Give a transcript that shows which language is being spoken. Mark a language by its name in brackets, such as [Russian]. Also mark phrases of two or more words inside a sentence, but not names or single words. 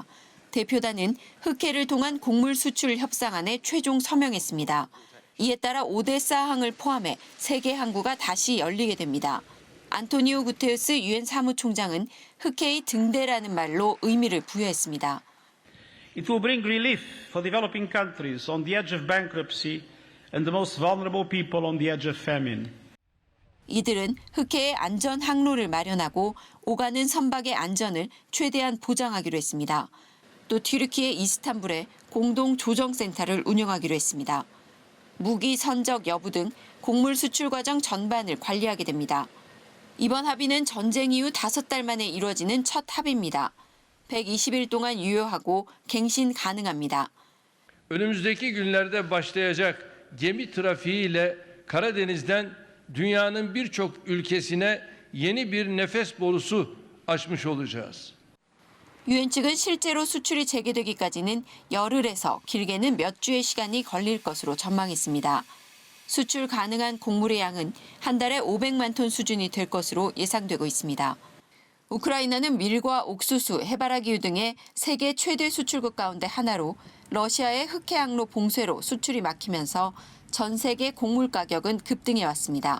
[Korean] 대표단은 흑해를 통한 곡물 수출 협상안에 최종 서명했습니다. 이에 따라 오데사 항을 포함해 3개 항구가 다시 열리게 됩니다. 안토니오 구테르스 유엔 사무총장은 흑해의 등대라는 말로 의미를 부여했습니다. [English] It will bring relief for developing countries on the edge of bankruptcy and the most vulnerable people on the edge of famine. [Korean] 이들은 흑해의 안전 항로를 마련하고 오가는 선박의 안전을 최대한 보장하기로 했습니다. 또 튀르키예 이스탄불에 공동 조정센터를 운영하기로 했습니다. 무기 선적 여부 등 곡물 수출 과정 전반을 관리하게 됩니다. 이번 합의는 전쟁 이후 5달 만에 이루어지는 첫 합의입니다. 120일 동안 유효하고 갱신 가능합니다. [Turkish] Önümüzdeki günlerde başlayacak gemi trafiğiyle Karadeniz'den dünyanın birçok ülkesine yeni bir nefes borusu açmış olacağız. [Korean] 유엔 측은 실제로 수출이 재개되기까지는 열흘에서 길게는 몇 주의 시간이 걸릴 것으로 전망했습니다. 수출 가능한 곡물의 양은 한 달에 500만 톤 수준이 될 것으로 예상되고 있습니다. 우크라이나는 밀과 옥수수, 해바라기유 등의 세계 최대 수출국 가운데 하나로 러시아의 흑해 항로 봉쇄로 수출이 막히면서 전 세계 곡물 가격은 급등해 왔습니다.